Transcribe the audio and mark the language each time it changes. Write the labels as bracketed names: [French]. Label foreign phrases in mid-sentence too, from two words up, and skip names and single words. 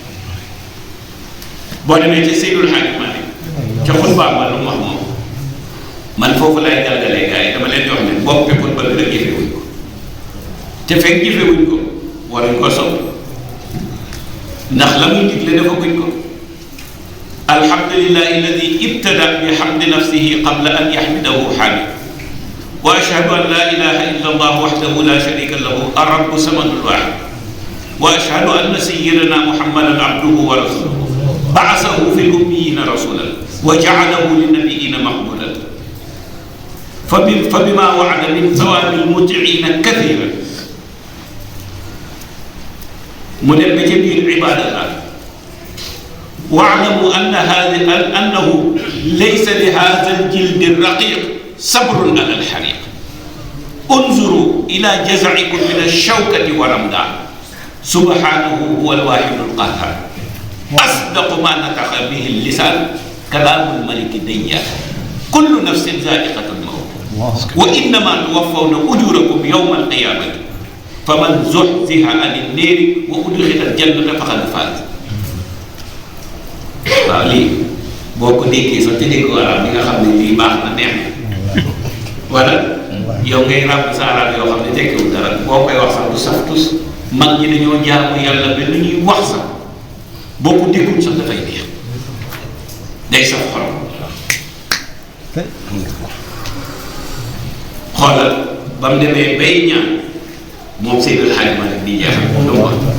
[Wolof] boo demee ca Seydul Hadji Malick ca xutbaam ba lu mu wax moom man foofu lay dalgalee gars yi dama leen di wax ne bopp bi xutba bi rek jëfewuñ ko te fekk jëfewuñ ko waruñ ko sopp ndax la muy digle dafa guñ ko [Arabic] الحمد لله الذي ابتدأ بحمد نفسه قبل أن يحمده حامد وأشهد أن لا إله إلا الله وحده لا شريك له الرب الصمد الواحد وأشهد أن سيدنا محمدا عبده ورسوله بعثه في الأميين رسولا وجعله للنبيين محمودا فبما وعد من ثواب المطيعين كثيرا من بجميع عباد الله واعلموا أنه ليس لهذا الجلد الرقيق صبر على الحريق انظروا إلى جزعكم من الشوكة ورمدان سبحانه هو الواحد القهار أصدق ما نطق به اللسان كلام الملك الديان كل نفس ذائقة الموت وإنما توفون أجوركم يوم القيامة فمن زحزح عن النار وأدخل الجنة فقد فاز. [Wolof] waaw lii boo ko déggee sax te dégg arab bi nga xam ne lii baax na neex na wala yow ngay ràbb sa arab yoo xam ne tekkiwul dara boo koy wax sax du saf tus mag ñi dañoo jaamu yàlla ba lu ñuy wax sax boo ko déggul sax dafay neex day saf xol xoolal ba mu demee bay ñaan moom Seydil Hadji Malick di jeexal donc